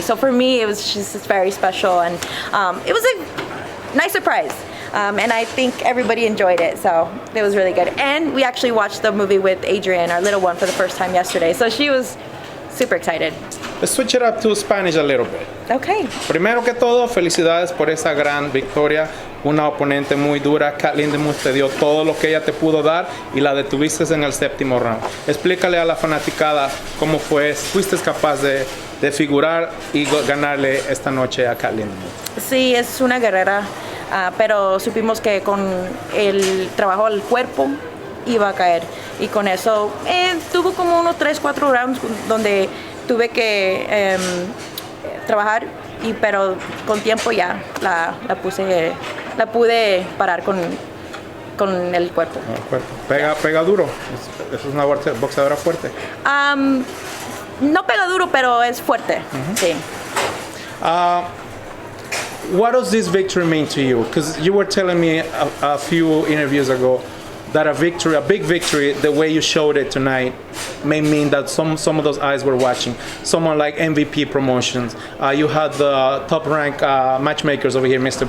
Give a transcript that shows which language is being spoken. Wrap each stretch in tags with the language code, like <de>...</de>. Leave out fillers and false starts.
<en>So for me, it was just very special, and it was a nice surprise. And I think everybody enjoyed it, so it was really good. And we actually watched the movie with Adrian, our little one, for the first time yesterday. So she was super excited. Let's switch it up to Spanish a little bit. Okay.</en> <es>Primero que todo, felicidades por esa gran victoria. Una oponente muy dura. Kat Lindenmuth te dio todo lo que ella te pudo dar y la detuviste en el séptimo round. Explícale a la fanaticada cómo fuiste capaz de figurar y ganarle esta noche a Kat Lindenmuth. Sí, es una guerrera, pero supimos que con el trabajo del cuerpo iba a caer. Y con eso tuvo como unos 3-4 rounds donde tuve que trabajar, pero con tiempo ya la pude parar con el cuerpo. Pega duro. Es una boxeadora fuerte. No pega duro, pero es fuerte. Sí.</es> <en>What does this victory mean to you? Because you were telling me a few interviews ago that a big victory, the way you showed it tonight, may mean that some of those eyes were watching. Someone like MVP Promotions, you had the top-ranked matchmakers over here, Mr.</en>